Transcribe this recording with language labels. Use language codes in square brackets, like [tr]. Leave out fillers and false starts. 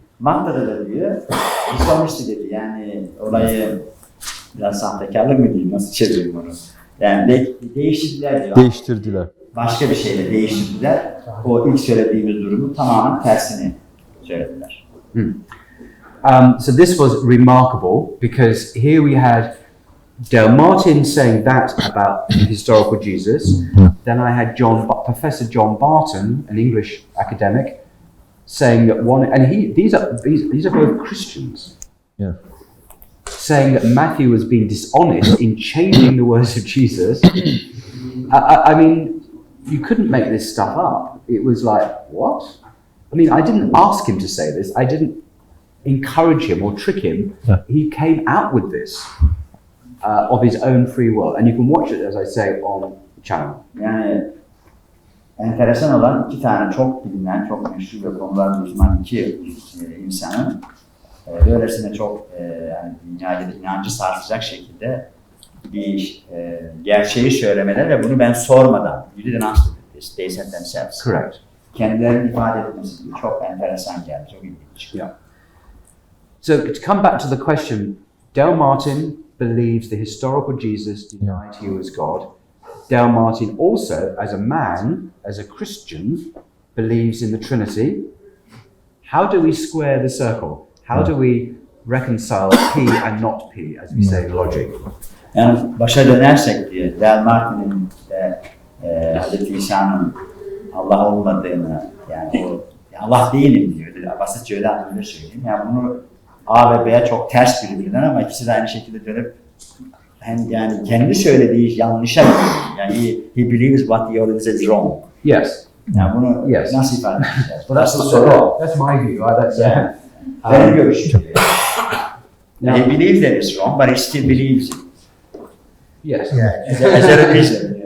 [tr] Matta'da da diyor. Dishonestly dedi. Yani olayı biraz sahtekarlık mı diyeyim, nasıl çevireyim onu? Yani değiştirdiler diyor. Değiştirdiler. Başka bir şeyle değiştirdiler. O ilk söylediğimiz durumu tamamen tersini söylediler. [en] So this was remarkable because here we had Del Martin saying that about the historical Jesus. Then I had Professor John Barton, an English academic, saying that these are both Christians. Yeah. Saying that Matthew was being dishonest in changing the words of Jesus. I mean, you couldn't make this stuff up. It was like, what? I mean, I didn't ask him to say this. I didn't encourage him or trick him. Yeah. He came out with this of his own free will. And you can watch it, as I say, on the channel. [tr] Yani enteresan olan iki tane çok bilinen, çok meşhur ve konularda uzman iki insanın böylesine çok yani dünyada inancı sarsacak şekilde bir gerçeği söylemeler ve bunu ben sormadan, [en] you didn't ask this, they said themselves. Correct. [tr] Kendilerini ifade etmesi çok enteresan geldi, çok ilginç. [en] Yeah. So to come back to the question, Del Martin believes the historical Jesus denied he was God. Del Martin also, as a man, as a Christian, believes in the Trinity. How do we square the circle? How do we reconcile P and not P, as we say in logic? [tr] Yani başa dönersek diye Del Martin'in de Hazreti İsa'nın Allah olmadığını, yani o Allah değilim diyor. Basitçe öyle anlamda söyleyeyim. Yani bunu A ve B'ye çok ters birbirinden ama ikisi de aynı şekilde dönüp hem yani kendi söylediği yanlışa gidiyor. [en] Yani he believes what he already said is wrong. Yes. [tr] Yani bunu [en] Yes. [tr] nasıl ifade edeceğiz? [en] Well, that's my view. That's [tr] Benim görüşüm. [en] Now, He believes that it's wrong, but he still believes it. yes. As a reason.